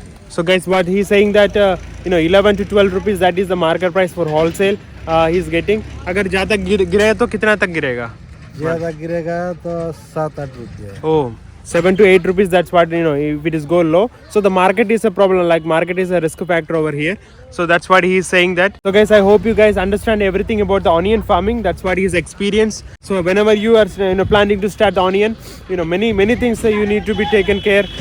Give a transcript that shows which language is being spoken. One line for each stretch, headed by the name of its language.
English: So guys, what he is saying that 11 to 12 rupees, that is the market price for wholesale he is getting.
Hindi: अगर ज़्यादा गिरे तो कितना तक गिरेगा? ज़्यादा गिरेगा तो 7-8 रुपये.
English: Oh, 7 to 8 rupees. That's what if it is go low. So the market is a problem. Like market is a risk factor over here. So that's what he is saying that. So guys, I hope you guys understand everything about the onion farming. That's what his experience. So whenever you are planning to start the onion, many things you need to be taken care.